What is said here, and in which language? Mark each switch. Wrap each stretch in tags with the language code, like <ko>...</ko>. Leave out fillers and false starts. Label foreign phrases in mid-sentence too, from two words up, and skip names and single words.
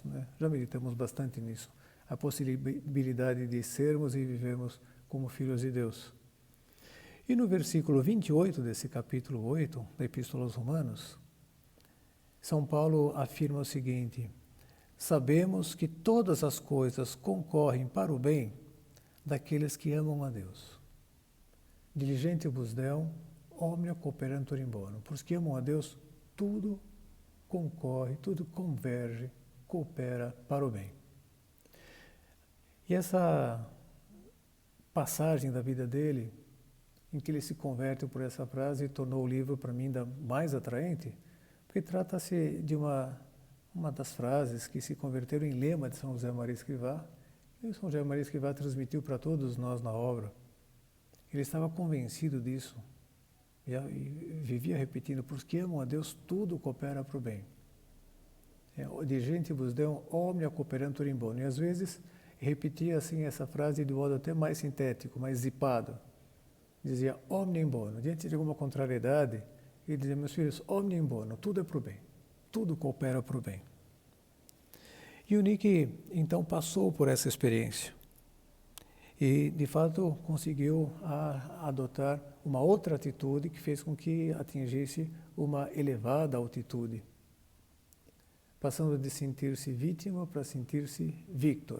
<pt>Já meditamos bastante nisso, a possibilidade de sermos e vivermos como filhos de Deus. E no versículo 28 desse capítulo 8 da Epístola aos Romanos, São Paulo afirma o seguinte, sabemos que todas as coisas concorrem para o bem daqueles que amam a Deus.</pt> <la>Diligentibus Deum, omnia cooperantur in bono.</la> <pt>Por os que amam a Deus, tudo concorre, tudo converge, coopera para o bem. E essa passagem da vida dele, em que ele se converte por essa frase, tornou o livro para mim ainda mais atraente, porque trata-se de uma das frases que se converteram em lema de São José Maria Escrivá, e São José Maria Escrivá transmitiu para todos nós na obra. Ele estava convencido disso, e vivia repetindo, por os que amam a Deus, tudo coopera para o bem.</pt> <la>De gentibus Deum, omnia cooperantur in bono.</la> <pt>E às vezes repetia assim essa frase de modo até mais sintético, mais zipado.</pt> <la>Dizia omnia in bono.</la> <pt>Diante de alguma contrariedade, ele dizia, meus filhos,</pt> <la>omnia in bono,</la> <pt>tudo é para o bem, tudo coopera para o bem. E o Nick, então, passou por essa experiência. E, de fato, conseguiu adotar uma outra atitude que fez com que atingisse uma elevada altitude, passando de sentir-se vítima para sentir-se victor.</pt>